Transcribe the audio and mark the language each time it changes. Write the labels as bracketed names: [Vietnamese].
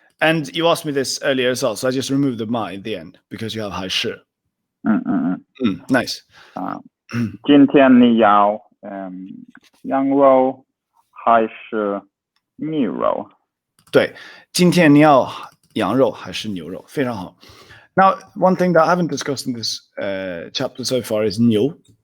[English] And you asked me this earlier as well, so I just removed the 嘛 at the end because you have 还是。 Nice. [Chinese] 今天你要羊肉还是牛肉？对，今天你要羊肉还是牛肉？非常好。 [English] Now, one thing that I haven't discussed in this chapter so far is 牛。